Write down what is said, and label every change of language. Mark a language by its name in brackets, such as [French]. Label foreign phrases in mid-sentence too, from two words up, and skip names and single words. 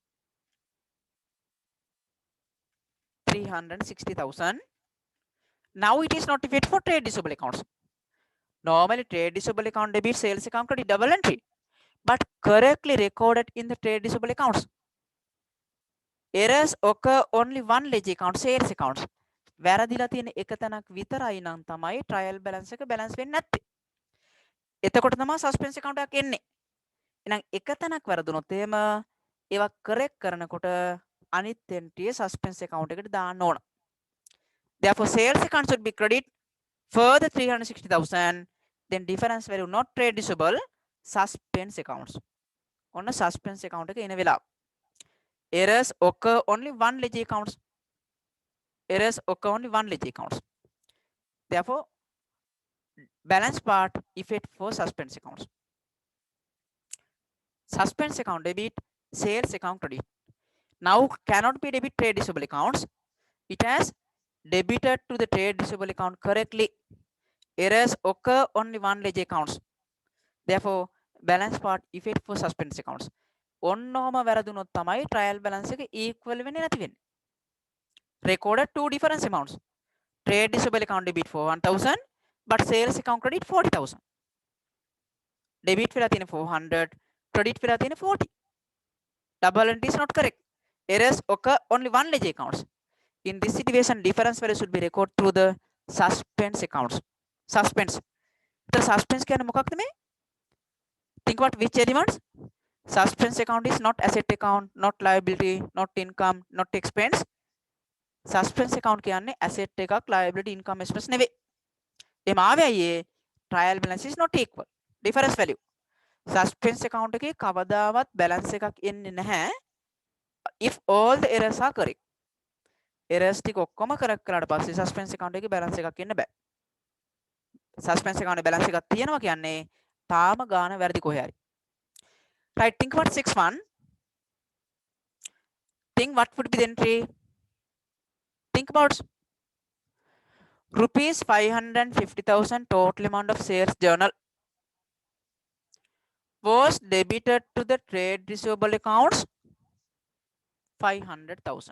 [English] 360,000. Now it is notified for trade receivable accounts. Normally trade receivable account debit, sales account credit, double entry, but correctly recorded in the trade receivable accounts. Errors occur only one ledger account, sales accounts. [Sinhala] වැරදිලා තියෙන එක තැනක් විතරයි නම් තමයි [English] trial balance [Sinhala] එක බැලන්ස් වෙන්නේ නැත්තේ. එතකොට තමයි [English] suspense account [Sinhala] එකක් එන්නේ. එහෙනම් එක තැනක් වැරදුනොත් එහෙම ඒවා correct කරනකොට අනිත් entry [English] suspense account [Sinhala] එකට දාන්න ඕන. [English] Therefore sales account should be credit further 360,000, then difference value not trade receivable, suspense accounts. On a suspense account [Sinhala] එක එන වෙලාව. [English] Errors occur only one ledger accounts. Errors occur only one ledger accounts. Therefore balance part effect for suspense accounts. Suspense account debit, sales account credit. Now cannot be debit trade receivable accounts. It has debited to the trade receivable account correctly. Errors occur only one ledger accounts. Therefore balance part effect for suspense accounts. [Sinhala] ඔන්නෝම වැරදුනොත් තමයි [English] trial balance [Sinhala] එක equal වෙන්නේ නැති වෙන්නේ. [English] Recorded two different amounts. Trade receivable account debit for 1,000 but sales account credit 40,000. [Sinhala] Debit වෙලා තියෙන 400, credit වෙලා තියෙන 40. [English] Double entry is not correct. Errors occur only one ledger accounts. In this situation, difference value should be recorded through the suspense accounts. [Sinhala] Suspense. [English] The suspense [Sinhala] කියන්නේ මොකක්ද මේ? [English] Think about which elements? Suspense account is not asset account, not liability, not income, not expense. Suspense account [Sinhala] කියන්නේ asset එකක්, liability, income, expense නෙවෙයි. එහම ආවේ අයියේ [English] trial balance is not equal. Difference value. Suspense account [Sinhala] එකේ කවදාවත් balance එකක් එන්නේ නැහැ. [English] If all the errors are correct. [Sinhala] Errors ටික ඔක්කොම correct කරාට පස්සේ [English] suspense account [Sinhala] එකේ balance එකක් එන්න බෑ. [English] Suspense account [Sinhala] එකේ balance එකක් තියෙනවා කියන්නේ තාම ගාන වැරදි කොහේ හරි. [English] Right, think about 6-1. Think what would be the entry? Think about rupees 550,000 total amount of sales journal was debited to the trade receivable accounts 500,000.